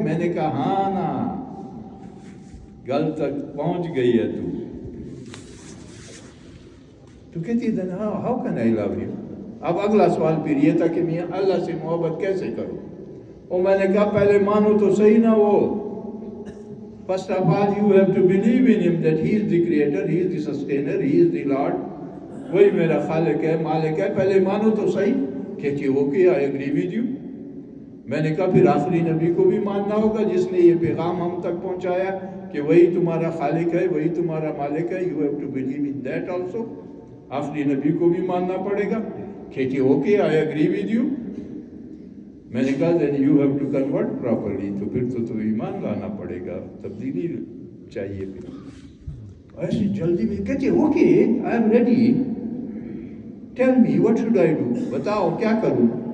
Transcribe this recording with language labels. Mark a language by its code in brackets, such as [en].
[ur] میں نے کہا ہاں نا، گل تک پہنچ گئی ہے تو کہتی ہے [en] how can I love you؟ [ur] اب اگلا سوال پھر یہ تھا کہ میں اللہ سے محبت کیسے کروں؟ اور میں نے کہا پہلے مانو تو صحیح نہ وہ. [en] First of all you have to believe in him that he is the creator, he is the sustainer, he is the Lord، [ur] وہی میرا خالق ہے، مالک ہے. پہلے مانو تو صحیح. [en] کہتی okay I agree with you. [ur] میں نے کہا پھر آخری نبی کو بھی ماننا ہوگا جس نے یہ پیغام ہم تک پہنچایا کہ وہی تمہارا خالق ہے، وہی تمہارا مالک ہے. [en] You have to believe in that also. [ur] آخری نبی کو بھی ماننا پڑے گا. [en] کہتی okay I agree with you. [ur] میں نے کہا [en] then you have to convert properly، [ur] تو پھر تو ایمان لانا پڑے گا، تبدیلی چاہیے. پھر ایسی جلدی میں کہتے okay [en] I am ready، tell me what should I do، [ur] بتاؤ کیا کروں.